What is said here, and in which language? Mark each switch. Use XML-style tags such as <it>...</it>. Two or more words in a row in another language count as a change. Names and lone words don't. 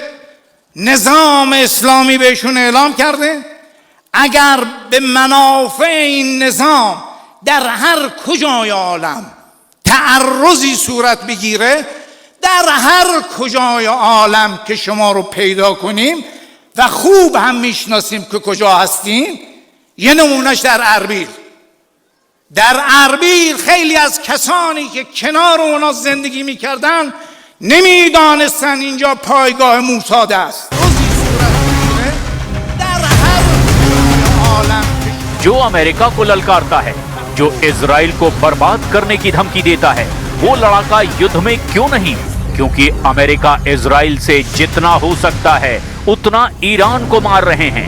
<fa>نظام اسلامی بهشون اعلام کرده اگر به منافع این نظام در هر کجای عالم تعرضی صورت بگیره، در هر کجای عالم که شما رو پیدا کنیم و خوب هم میشناسیم که کجا هستیم، یه نمونهش در اربیل. در اربیل خیلی از کسانی که کنار اونا زندگی میکردن نمیدانستن اینجا پایگاه موساد است.</fa> <hi>जो अमेरिका को ललकारता है, जो इजराइल को बर्बाद करने की धमकी देता है, वो लड़ाका युद्ध में क्यों नहीं? क्योंकि अमेरिका इजराइल से जितना हो सकता है उतना ईरान को मार रहे हैं।</hi>